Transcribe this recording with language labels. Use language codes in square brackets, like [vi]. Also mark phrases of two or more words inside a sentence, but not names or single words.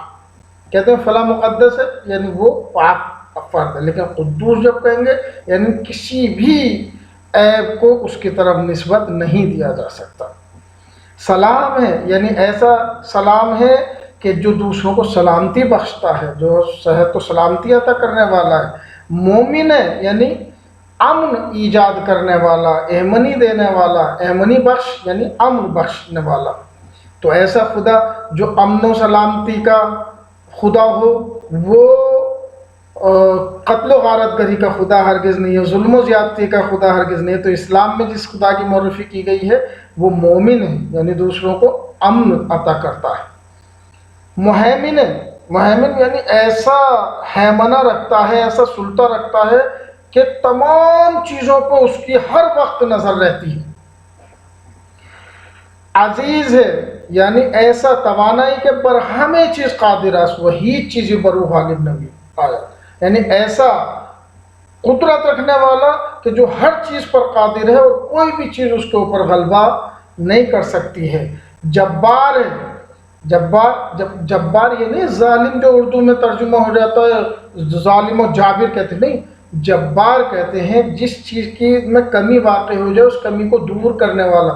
[ur] کہتے ہیں فلاں مقدس ہے، یعنی وہ پاک فرد ہے، لیکن قدوس جب کہیں گے یعنی کسی بھی عیب کو اس کی طرف نسبت نہیں دیا جا سکتا۔ سلام ہے، یعنی ایسا سلام ہے کہ جو دوسروں کو سلامتی بخشتا ہے، جو صحت و سلامتی عطا کرنے والا ہے۔ مومن ہے، یعنی امن ایجاد کرنے والا، ایمنی دینے والا، ایمنی بخش یعنی امن بخشنے والا۔ تو ایسا خدا جو امن و سلامتی کا خدا ہو، وہ قتل و غارت گری کا خدا ہرگز نہیں ہے، ظلم و زیادتی کا خدا ہرگز نہیں ہے۔ تو اسلام میں جس خدا کی معرفی کی گئی ہے وہ مومن ہے، یعنی دوسروں کو امن عطا کرتا ہے۔ مہیمن ہے، مہیمن یعنی ایسا ہیمنہ رکھتا ہے، ایسا سلطہ رکھتا ہے کہ تمام چیزوں پہ اس کی ہر وقت نظر رہتی ہے۔ عزیز ہے یعنی ایسا توانائی کہ [fa] بر ہمیں چیز قادر است، وہی چیزی برو غالب نبی آیا، [ur] یعنی ایسا قدرت رکھنے والا کہ جو ہر چیز پر قادر ہے اور کوئی بھی چیز اس کے اوپر غلبہ نہیں کر سکتی ہے۔ جبار ہے، جبار یہ نہیں ظالم جو اردو میں ترجمہ ہو جاتا ہے ظالم و جابر کہتے ہیں، نہیں، جبار کہتے ہیں جس چیز کی میں کمی واقع ہو جائے اس کمی کو دور کرنے والا۔